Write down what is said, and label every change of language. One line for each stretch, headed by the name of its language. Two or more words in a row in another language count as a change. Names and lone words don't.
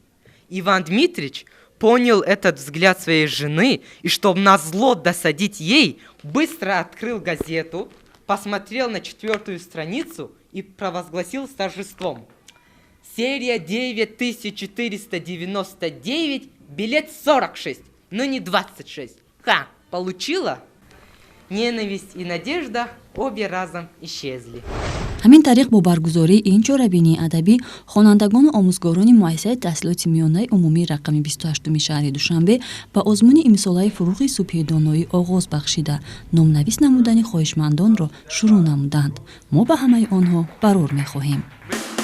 Russian: Иван Дмитрич понял этот взгляд своей жены и, чтобы назло досадить ей, быстро открыл газету, посмотрел на 4-ю страницу и провозгласил с торжеством: серия 9499, билет 46, но не 26. Ха, получила? Ненависть и надежда обе разом исчезли.
Tajik: ҳамин тариқ бо баргузории ин чорабинии адабӣ хонандагону омӯзгорони муассисаи таҳсилоти миёнаи умумии рақами 28 шаҳри душанбе ба озмуни имсолаи фуруғи субҳи доноӣ оғоз бахшида номнавис намудани хоҳишмандонро шурӯъ намуданд. мо ба ҳамаи онҳо барор мехоҳем.